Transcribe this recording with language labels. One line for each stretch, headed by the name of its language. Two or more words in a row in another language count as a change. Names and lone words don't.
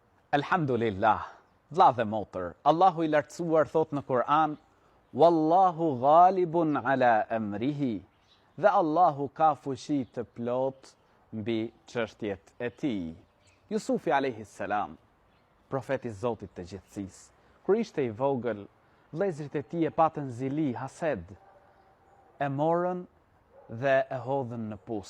Albanian: Elhamdulillah, vlla dhe motër, Allahu i lartësuar thot në Kur'an,
Arabic: والله غالب على أمره,
Albanian: dhe Allahu ka fuqi të plot mbi çështjet e tij. Jusufi
Arabic: عليه السلام,
Albanian: profeti i Zotit të gjithësisë, kur ishte i vogël, vëllezërit e tij e patën zili, hased, e morën dhe e hodhën në pus.